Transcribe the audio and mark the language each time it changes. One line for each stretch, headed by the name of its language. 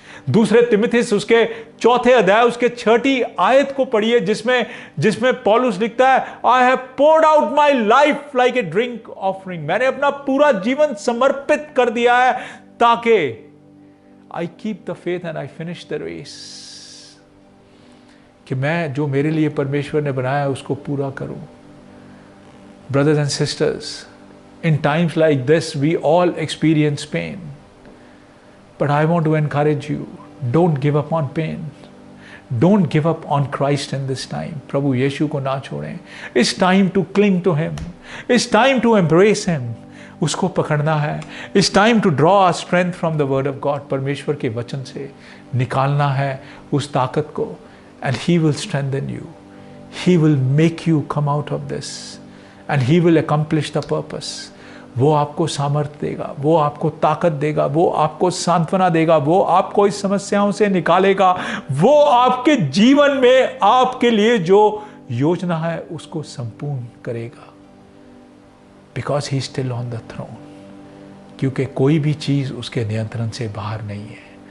Hindi: दूसरे तिमुथियुस उसके 4 अध्याय उसके 6 आयत को पढ़िए, जिसमें पौलुस लिखता है,
English: I have poured out my life like a drink offering.
Hindi: मैंने अपना पूरा जीवन समर्पित कर दिया है ताकि
English: I keep the faith and I finish the race,
Hindi: कि मैं जो मेरे लिए परमेश्वर ने बनाया है उसको पूरा करूं।
English: Brothers and sisters, in times like this we all experience pain, but I want to encourage you, don't give up on pain, don't give up on Christ in this time.
Hindi: प्रभु यीशु को ना छोड़ें।
English: It's time to cling to him, it's time to embrace him,
Hindi: उसको पकड़ना है।
English: It's time to draw our strength from the word of God,
Hindi: परमेश्वर के वचन से निकालना है उस ताकत को,
English: and he will strengthen you, he will make you come out of this, and he will accomplish the purpose.
Hindi: वो आपको सामर्थ्य देगा, वो आपको ताकत देगा, वो आपको सांत्वना देगा, वो आपको इस समस्याओं से निकालेगा, वो आपके जीवन में आपके लिए जो योजना है उसको संपूर्ण करेगा।
English: because he still on the throne,
Hindi: क्योंकि कोई भी चीज़ उसके नियंत्रण से बाहर नहीं है।